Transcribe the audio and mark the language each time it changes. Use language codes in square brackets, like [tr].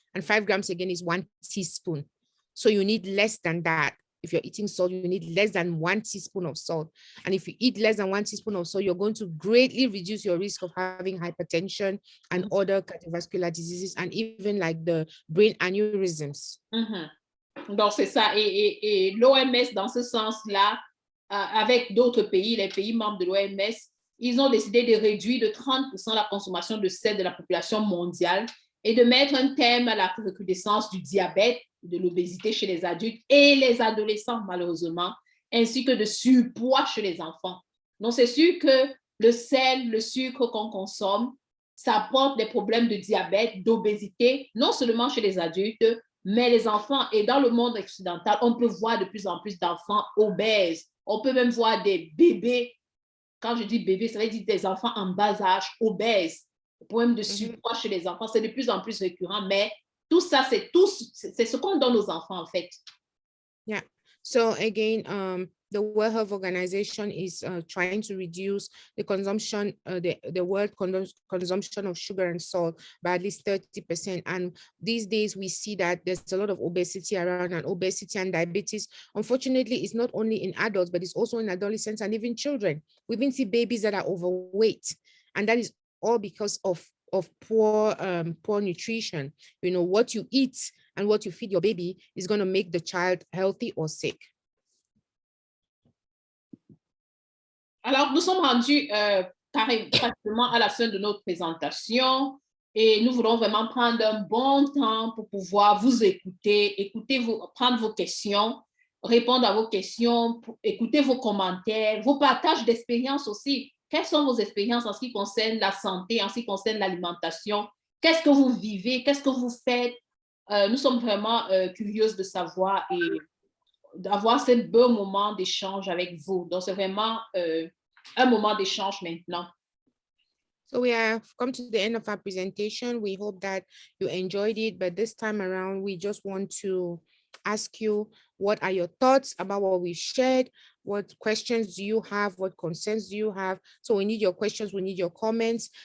[en] And 5 grams again is 1 teaspoon. So you need less than that. If you're eating salt, you need less than 1 teaspoon of salt. And if you eat less than 1 teaspoon of salt, you're going to greatly reduce your risk of having hypertension and other cardiovascular diseases, and even like the brain aneurysms. [fr] Donc, c'est ça. Et l'OMS, dans ce sens-là, avec d'autres pays, les pays membres de l'OMS, ils ont décidé de réduire de 30% la consommation de sel de la population mondiale et de mettre un terme à la recrudescence du diabète, de l'obésité chez les adultes et les adolescents, malheureusement, ainsi que de surpoids chez les enfants. Donc, c'est sûr que le sel, le sucre qu'on consomme, ça apporte des problèmes de diabète, d'obésité, non seulement chez les adultes, mais les enfants. Et dans le monde occidental, on peut voir de plus en plus d'enfants obèses. On peut même voir des bébés. Quand je dis bébés, ça veut dire des enfants en bas âge obèses. Le problème de surpoids chez les enfants, c'est de plus en plus récurrent, mais tout ça, c'est ce qu'on donne aux enfants, en fait. [en] Yeah. So again, the World Health Organization is trying to reduce the consumption, the world consumption of sugar and salt by at least 30%. And these days we see that there's a lot of obesity around, and obesity and diabetes, unfortunately, is not only in adults, but it's also in adolescents and even children. We even see babies that are overweight, and that is all because of poor nutrition. You know, what you eat and what you feed your baby is going to make the child healthy or sick. [fr] Alors, nous sommes rendus pratiquement à la fin de notre présentation et nous voulons vraiment prendre un bon temps pour pouvoir vous écouter, prendre vos questions, répondre à vos questions, écouter vos commentaires, vos partages d'expériences aussi. Quelles sont vos expériences en ce qui concerne la santé, en ce qui concerne l'alimentation? Qu'est-ce que vous vivez? Qu'est-ce que vous faites? Nous sommes vraiment curieuses de savoir et d'avoir ce beau moment d'échange avec vous. Donc, c'est vraiment un moment d'échange maintenant. [en] So we have come to the end of our presentation. We hope that you enjoyed it, but this time around, we just want to ask you, what are your thoughts about what we shared? What questions do you have? What concerns do you have? So we need your questions, we need your comments.